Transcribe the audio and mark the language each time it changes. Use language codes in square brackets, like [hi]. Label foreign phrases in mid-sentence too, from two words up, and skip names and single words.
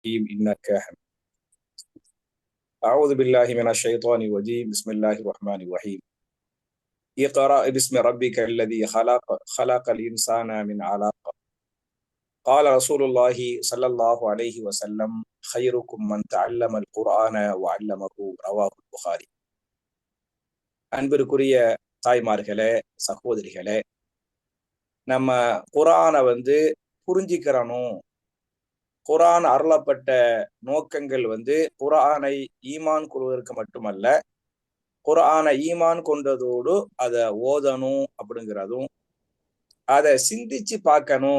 [ar] إنك أعوذ بالله من الشيطان الرجيم بسم الله الرحمن الرحيم اقرأ باسم ربك الذي خلق الإنسان من علق قال رسول الله صلى الله عليه وسلم خيركم من تعلم القرآن وعلمه رواه البخاري. [ta] அன்பிற்குரிய தாய்மார்களே, சகோதரிகளே, நம்ம குர்ஆனை புரிஞ்சிக்கிறணும். குர்ஆன் அருளப்பட்ட நோக்கங்கள் குர்ஆனை ஈமான் கொள்வதற்கு மட்டுமல்ல, குர்ஆனை ஈமான் கொண்டதோடு அதை ஓதணும் அப்படிங்கிறதும், அதை சிந்திச்சு பார்க்கணும்.